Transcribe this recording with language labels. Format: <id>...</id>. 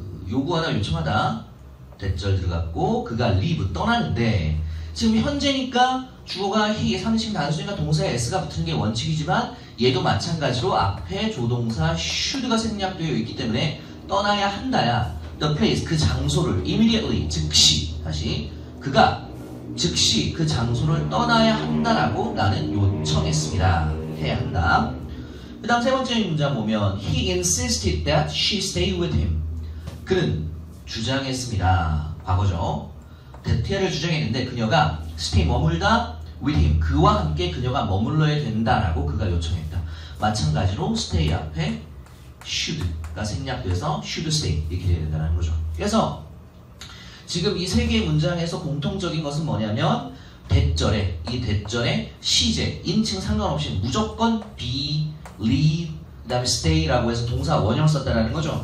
<ko>요구하다 요청하다 대절 들어갔고 그가 leave 떠나는데, 지금 현재니까 주어가 he, 3인칭 단수니까 동사에 s가 붙는 게 원칙이지만 얘도 마찬가지로 앞에 조동사 should가 생략되어 있기 때문에 떠나야 한다야 the place, 그 장소를 immediately, 즉시, 다시 그가 즉시 그 장소를 떠나야 한다라고 나는 요청했습니다. 해야 한다. 그 다음 세 번째 문장 보면</ko> <en>he insisted that she stay with him.</en> <ko>그는 주장했습니다. 과거죠. 대퇴를 주장했는데 그녀가 stay, 머물다, with him, 그와 함께 그녀가 머물러야 된다라고 그가 요청했다. 마찬가지로 stay 앞에 should가 생략돼서 should stay 이렇게 돼야 된다는 거죠. 그래서 지금 이 세 개의 문장에서 공통적인 것은 뭐냐면 대절에, 이 대절에 시제, 인칭 상관없이 무조건 be, leave, 그 다음에 stay라고 해서 동사 원형을 썼다는 거죠.</ko>